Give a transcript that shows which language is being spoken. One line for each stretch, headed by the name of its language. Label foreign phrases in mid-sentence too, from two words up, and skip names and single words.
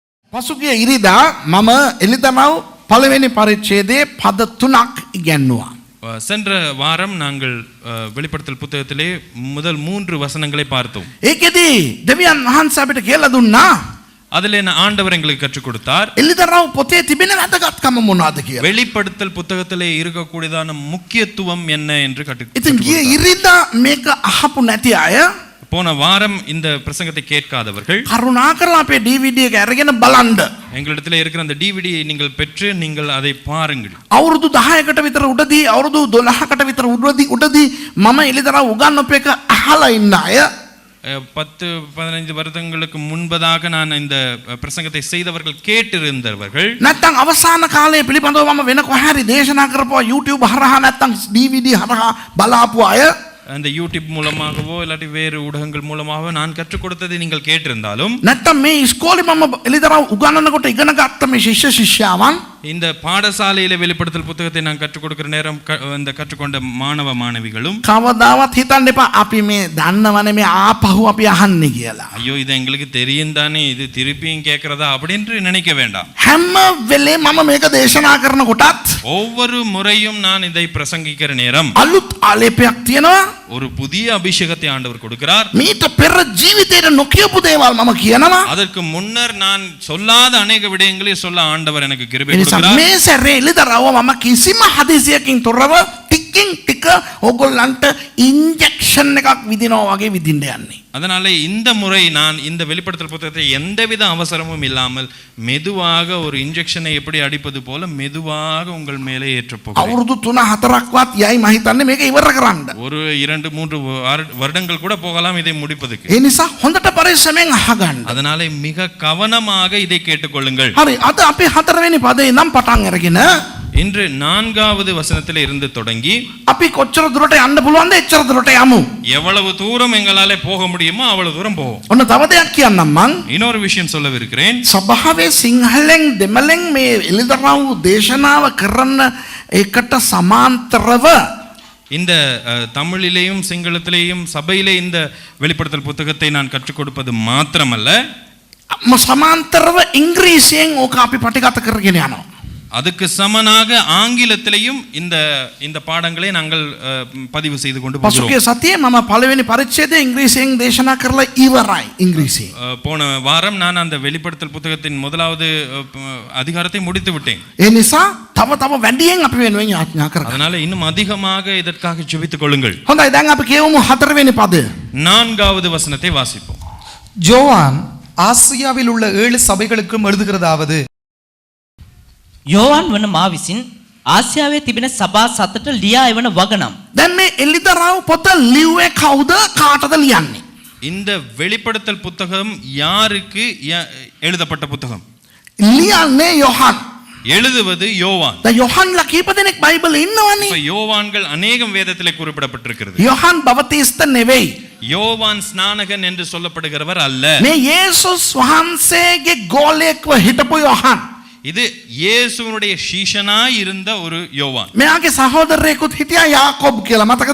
Sinhala: පසුගිය ඉරිදා මම එළිදමව් පළවෙනි පරිච්ඡේදයේ පද 3ක් ඉගෙනුවා.
Tamil: சென்ற வாரம் நாங்கள் வெளிப்படுத்தல் புத்தகத்திலே முதல் 3 வசனங்களை பார்த்தோம்.
Sinhala: ඒකෙදි දෙවියන් වහන්සේ අපිට කියලා දුන්නා
Tamil: அதிலே ஆண்டவர் எங்களுக்கு கற்றுக் கொடுத்தார்.
Sinhala: එළිදමව් පොතේ තිබෙන වැදගත්කම මොනවද කියලා.
Tamil: வெளிப்படுத்தல் புத்தகத்திலே இருக்கக்கூடியதான முக்கியத்துவம் என்ன என்று கற்றுக்
Sinhala: ඉතින් ගිය ඉරිදා මේක අහපු නැති අය
Tamil: போன வாரம் இந்த பிரசங்கத்தை கேட்காதவர்கள்
Sinhala: කරුණාකරලා අපේ DVD එක අරගෙන බලන්න.
Tamil: எங்களிடத்தில் இருக்கிற அந்த டிவிடி நீங்கள் பெற்று நீங்கள் அதை பாருங்கள்.
Sinhala: අවුරුදු 10කට විතර උඩදී අවුරුදු 12කට විතර උඩදී මම එළිදමව් උගන්වපු එක අහලා ඉන්න අය
Tamil: 10-15 வருடங்களுக்கு முன்பதாக நான் இந்த பிரசங்கத்தை செய்தவர்கள் கேட்டிருந்தவர்கள்
Sinhala: නැත්තම් අවසාන කාලයේ පිළිබඳව මම වෙන කොහරි දේශනා කරපුවා YouTube හරහා නැත්තම් DVD හරහා බලාපු අය
Tamil: அந்த யூடியூப் மூலமாகவோ இல்லாட்டி வேறு ஊடகங்கள் மூலமாகவோ நான் கற்றுக் கொடுத்ததை நீங்கள் கேட்டிருந்தாலும்
Sinhala: නැත්තම් මේ ඉස්කෝලේ මම එළිදමව් උගන්වනකොට ඉගෙන ගත්ත මේ ශිෂ්‍ය ශිෂ්‍යාවන්
Tamil: இந்த பாடசாலையில வெளிப்படுத்தல் புத்தகத்தை நான் கற்றுக் கொடுக்கிற நேரம் இந்த கற்றுக்கொண்ட மாணவ மாணவிகளும்
Sinhala: කවදාවත් හිතන්න එපා අපි මේ දන්නවනේ මේ ආපහු අපි අහන්නේ කියලා.
Tamil: ஐயோ இது எங்களுக்கு தெரியும் தானே இது திருப்பியும் கேட்கிறதா அப்படின்னு நினைக்க வேண்டாம்.
Sinhala: හැම වෙලේම මම මේක දේශනා කරනකොටත්
Tamil: ஒவ்வொரு முறையும் நான் இதை பிரசங்கிக்கிற நேரம்
Sinhala: අලුත් ආලේපයක් තියෙනවා.
Tamil: ஒரு புதிய அபிஷேகத்தை ஆண்டவர் கொடுக்கிறார்.
Sinhala: මීට පෙර ජීවිතේට නොකියපු දේවල් මම කියනවා.
Tamil: அதற்கு முன்னர் நான் சொல்லாத अनेक விடயங்களை சொல்ல ஆண்டவர் எனக்கு கிருபை
Sinhala: මේ සැරේ එළිදරව් මම කිසිම හදිසියකින් තොරව ටිකින් ටික ඕගොල්ලන්ට ඉන්ජෙක්ෂන් එකක් විදිනවා වගේ විදින්න යන්නේ.
Tamil: அதனால இந்த முறை நான் இந்த வெளிப்படுத்தல் புத்தகத்தை எந்தவித அவசரமும் இல்லாமல் மெதுவாக ஒரு இன்ஜெக்ஷனை எப்படி அடிப்பது போல மெதுவாக உங்கள் மேலே ஏற்றப் போகிறேன்.
Sinhala: අවුරුදු 3-4ක්වත් යයි මම හිතන්නේ මේක ඉවර කරන්න.
Tamil: ஒரு 2-3 வருடங்கள் கூட போகலாம் இதை முடிப்பதற்கு.
Sinhala: ඒ නිසා හොඳට පරිස්සමෙන් අහගන්න.
Tamil: அதனால மிக கவனமாக இதை கேட்டுக்கொள்ளுங்கள்.
Sinhala: හරි අද අපි 4වෙනි පදේ ඉඳන් පටන් අරගෙන
Tamil: இன்று 4வது வசனத்தில் இருந்து தொடங்கி
Sinhala: අපි කොච්චර දුරට යන්න පුළුවන්ද එච්චර දුරට යමු.
Tamil: எவ்வளவு தூரம் எங்களாலே போக முடியுமோ அவ்வளவு தூரம் போவோம்.
Sinhala: ඔන්න තව දෙයක් කියන්නම් මං.
Tamil: இன்னொரு விஷயம் சொல்லவிருக்கிறேன்.
Sinhala: සභාවේ සිංහලෙන් දෙමළෙන් මේ එළිදරව් දේශනාව කරන එකට සමාන්තරව
Tamil: இந்த தமிழிலேயும் சிங்களத்திலேயும் சபையிலே இந்த வெளிப்படுத்தல் புத்தகத்தை நான் கற்றுக் கொடுப்பது மாத்திரமல்ல
Sinhala: සමාන්තරව ඉංග්‍රීසියෙන් ඕක අපි පටිගත කරගෙන යනවා.
Tamil: அதுக்கு சமனாக ஆங்கிலத்திலேயும் இந்த இந்த பாடங்களை நாங்கள் பதிவு செய்து கொண்டு போகிறோம்.
Sinhala: පසුගිය සතියේ මම පළවෙනි පරිච්ඡේදය ඉංග්‍රීසියෙන් දේශනා කරලා ඉවරයි ඉංග්‍රීසියෙන්.
Tamil: போன வாரம் நான் அந்த வெளிப்படுத்தல் புத்தகத்தின் முதலாவது அதிகாரத்தை முடித்து விட்டேன்.
Sinhala: ඒ නිසා තව වැඩියෙන් අපි වෙනුවෙන් යාඥා කරගන්න.
Tamil: அதனால இன்னும் அதிகமாக இதற்காக ஜெபித்துக் கொள்ளுங்கள்.
Sinhala: හොඳයි දැන් අපි කියමු 4වෙනි පදය.
Tamil: 4வது வசனத்தை வாசிப்போம். யோவான் ஆசியாவில் உள்ள 7 சபைகளுக்கும் எழுதுகிறதாவது
Sinhala: යෝවාන් වන මා විසින් ආසියාවේ තිබෙන සභා 7ට ලියා එවන වගනම්. දැන් මේ එළිදරව් පොත ලිව්වේ කවුද කාටද ලියන්නේ?
Tamil: இந்த வெளிப்படுத்தல் புத்தகம் யாருக்கு எழுதப்பட்ட புத்தகம்?
Sinhala: ලියන්නේ යොහන්.
Tamil: எழுதுவது யோவான்.
Sinhala: දැන් යොහන්ලා කීප දෙනෙක් බයිබලේ ඉන්නවනේ.
Tamil: இப்ப யோவான்கள் அநேகம் வேதத்திலே குறிப்பிடப்பட்டிருக்கிறது.
Sinhala: යොහන් බවතිස්ත නෙවෙයි.
Tamil: யோவான் ஸ்நானகன் என்று சொல்லப்படுகிறவர் அல்ல.
Sinhala: මේ යේසුස් වහන්සේගේ ගෝලයෙක්ව හිටපු යොහන්.
Tamil: இது இயேசுவினுடைய சீஷனாய் இருந்த ஒரு யோவான்.
Sinhala: මෙයාගේ සහෝදරයෙකුත් හිටියා යාකෝබ් කියලා මතකද?